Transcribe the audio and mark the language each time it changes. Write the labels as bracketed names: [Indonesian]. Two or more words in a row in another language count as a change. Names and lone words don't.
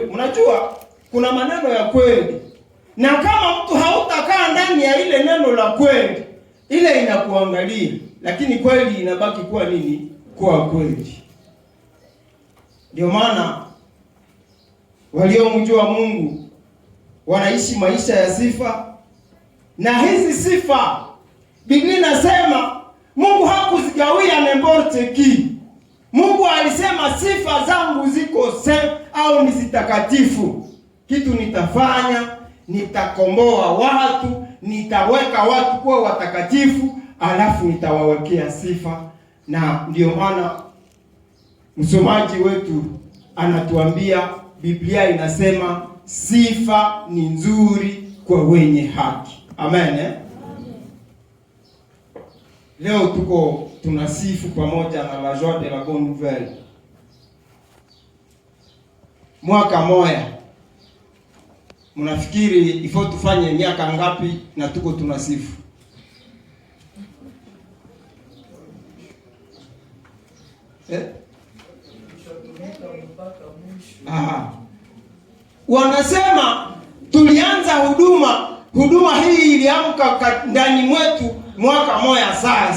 [Swahili] Mnajua kuna maneno ya kweli, na kama mtu hautakaa ndani ya ile neno la kweli, ile inakuangalia, lakini kweli inabaki kuwa nini? Kuwa kweli. Ndio maana waliomjua Mungu wanaishi maisha ya sifa, na hizi sifa Biblia inasema Mungu hakuzigawia [French] n'importe qui. [Swahili] Mungu alisema sifa zangu ziko au ni zitakatifu. Kitu nitafanya, nitakomboa watu, nitaweka watu kuwa watakatifu, alafu nitawawekea sifa. Na ndio maana msomaji wetu anatuambia, Biblia inasema sifa ni nzuri kwa wenye haki. Amen. Leo tuko tunasifu pamoja na [French] la joie de la bonne nouvelle. [Swahili] Mwaka moya, mnafikiri ifo tufanye miaka ngapi na tuko tunasifu? Wanasema tulianza huduma hii iliamka ndani mwetu mwaka moya sasa.